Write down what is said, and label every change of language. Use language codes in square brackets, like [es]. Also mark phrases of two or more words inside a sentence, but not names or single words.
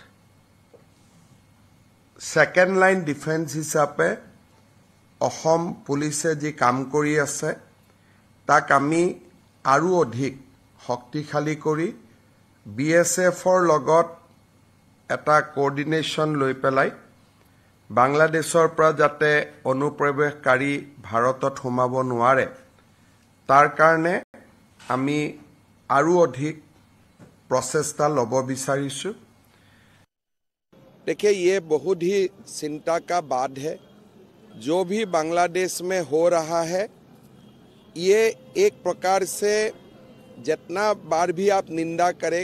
[en] second line defence [as] হিচাপে অসম পুলিচে যি কাম কৰি আছে তাক আমি আৰু অধিক শক্তিশালী কৰি BSFৰ লগত এটা কোঅৰ্ডিনেশ্যন লৈ পেলাই বাংলাদেশৰ পৰা যাতে অনুপ্ৰৱেশকাৰী ভাৰতত সোমাব নোৱাৰে তাৰ কাৰণে আমি আৰু অধিক প্ৰচেষ্টা লব বিচাৰিছু [hi] देखिए ये बहुत ही चिंता का बात है जो भी बांग्लादेश में हो रहा है ये एक प्रकार से जितना बार भी आप निंदा करें